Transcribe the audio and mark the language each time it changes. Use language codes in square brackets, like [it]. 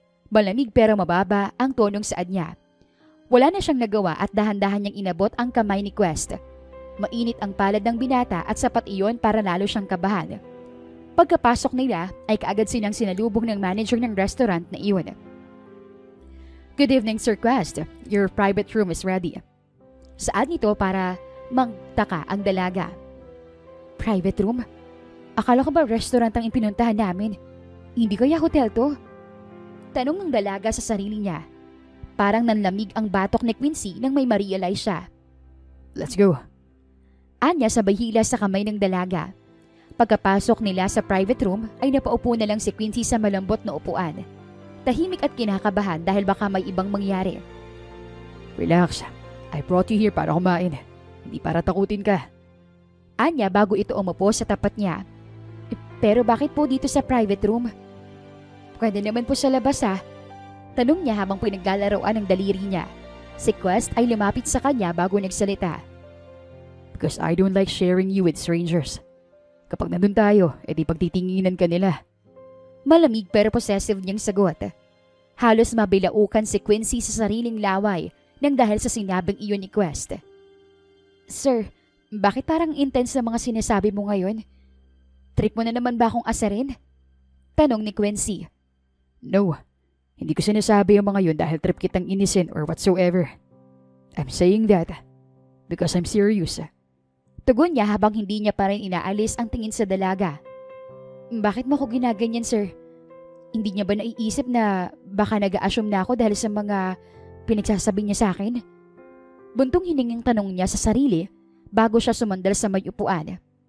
[tl] Malamig pero mababa ang tonong saad niya. Wala na siyang nagawa at dahan-dahan niyang inabot ang kamay ni Quest. Mainit ang palad ng binata at sapat iyon para lalo siyang kabahan. Pagkapasok nila ay kaagad silang sinalubong ng manager ng restaurant na iyon. [en] Good evening Sir Quest, your private room is ready. [tl] Saad nito para magtaka ang dalaga. Private room? Akala ko ba restaurant ang ipinuntahan namin? Hindi kaya hotel to? Tanong ng dalaga sa sarili niya. Parang nanlamig ang batok ni Quincy nang may ma-realize siya. [en] Let's go. [tl] Anya sabay hila sa kamay ng dalaga. Pagkapasok nila sa private room ay napaupo na lang si Quincy sa malambot na upuan. Tahimik at kinakabahan dahil baka may ibang mangyari. [en] Relax. I brought you here [tl] para kumain. Hindi para takutin ka. Anya bago ito umupo sa tapat niya. Pero bakit po dito sa private room? Pwede naman po sa labas ha. Tanong niya habang pinaglalaroan ng daliri niya. Si Quest ay lumapit sa kanya bago nagsalita. [en] Because I don't like sharing you with strangers. [tl] Kapag nandun tayo, edi pagtitinginan ka nila. Malamig pero possessive niyang sagot. Halos mabilaukan si Quincy sa sariling laway nang dahil sa sinabing iyon ni Quest. Sir, bakit parang intense na mga sinasabi mo ngayon? Trip mo na naman ba akong asarin? Tanong ni Quincy. No, Hindi ko sinasabi yung mga yun dahil trip kitang inisin [en] or whatsoever. I'm saying that because I'm serious. [tl] Tugon niya habang hindi niya pa rin inaalis ang tingin sa dalaga. Bakit mo ako ginaganyan, sir? Hindi niya ba naiisip na baka nag-a-assume na ako dahil sa mga pinagsasabi niya sa akin? Buntong hininging tanong niya sa sarili bago siya sumandal sa may upuan.